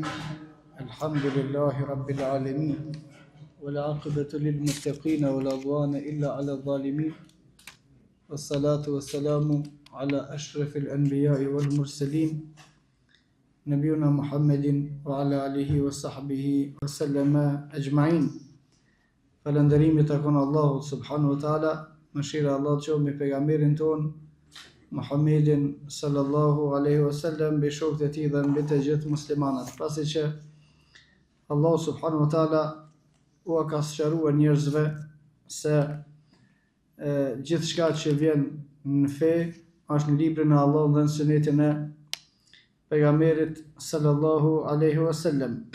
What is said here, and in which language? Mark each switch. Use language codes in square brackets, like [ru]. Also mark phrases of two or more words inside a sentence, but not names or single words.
[ar] الحمد لله رب العالمين والعاقبة للمتقين ولا عدوان إلا على الظالمين والصلاة والسلام على أشرف الأنبياء والمرسلين نبينا محمد وعلى آله وصحبه وسلم أجمعين. [sq] Falënderimi takon Allahut [ar] سبحانه وتعالى, [sq] mëshira e Allahut qoftë me pejgamberin ton Muhammedin [ar] صلى الله عليه وسلم, [sq] me shokët e tij dhe mbi të gjithë muslimanët. Pasi që Allah [ar] سبحانه وتعالى [sq] u ka sqaruar njerëzve se gjithçka që vjen në fe është në librin e Allahut dhe në sunetin e pejgamberit [ar] صلى الله عليه وسلم.